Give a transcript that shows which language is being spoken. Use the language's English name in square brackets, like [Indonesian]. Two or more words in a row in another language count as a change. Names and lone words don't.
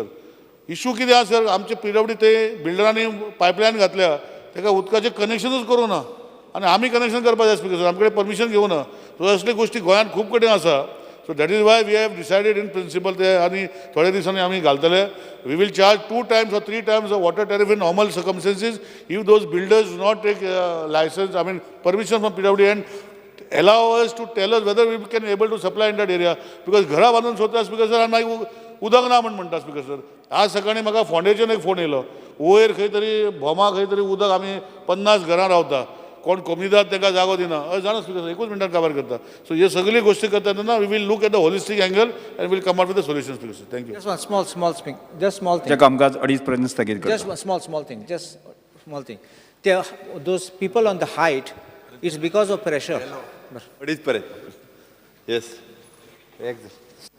[Konkani] इशू कितें आसा सर, आमचे PWD ते बिल्डरांनी पायपलायन घातल्या, ताका उदकाचें कनेक्शनूच करूं ना आनी आमी कनेक्शन करपाक जाय [English] speaker sir, [Konkani] आमचे कडेन परमिशन घेवं ना. सो असले गोश्टी गोंयांत खूब कडेन आसा. [English] so that is why we have decided in principle [Konkani] ते, आनी थोड्या दिसांनी आमी घालतले. [English] we will charge 2 times or 3 times of water tariff in normal circumstances if those builders do not take license, permission from PWD and allow us to tell us whether we can able to supply in that area. [Konkani] Because घरा बांदून सोदता [English] speaker sir [Konkani] आनी मागीर उदक ना म्हणटा [English] speaker sir. [Konkani] आज सकाळी म्हाका फोंडेच्यान एक फोन येयलो, वयर खंय तरी भोमा खंय तरी उदक आमी 50 घरां रावता, कोण कमीदार तांकां जागो दिना. जाणा [English] speaker sir, [Konkani] 1 मिनटान काबार करता. सो हे सगळी गोश्टी करता तेन्ना [English] we will look at the holistic angle and will come out with the solution speaker sir. थँक्यू. Just one small thing. Just small thing. [Konkani] जे कामकाज 2:30 पर्यंत स्थगित करता. Just one small thing. Just small thing. Those people on the height, it's because of pressure. 2:30 पर्यंत. येस.